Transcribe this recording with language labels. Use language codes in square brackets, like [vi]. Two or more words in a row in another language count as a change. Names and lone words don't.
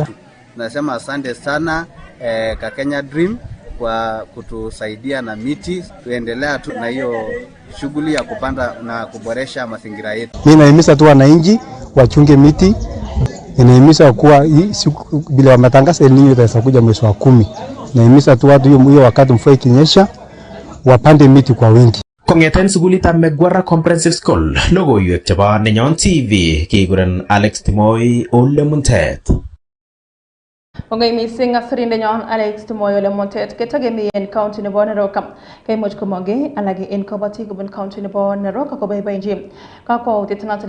[sw] Nasema asante sana ka Kenya Dream kwa kutusaidia na miti, tuendelea tu na hiyo shughuli ya kupanda na kuboresha mazingira yetu. Mimi naimiza tu wananchi wachunge miti. Inaimiza kuwa bila matangazo El Nino itakuja mwezi wa 10. Naimiza tu watu hiyo wakati mvua ikinyesha wapande miti kwa wingi. [kln] Kong'eten sukulitab Megwara Comprehensive School, logoiywekab Nenyon TV, kekuren Alex Timoy Ole Muntet. Ongei mising asirindenyon Alex Timoy Ole Muntet ketagemi en county nebo Narok kaimuch komonge alage en kobotik kobun county nebo Narok akoboiboenji kakwautiet noton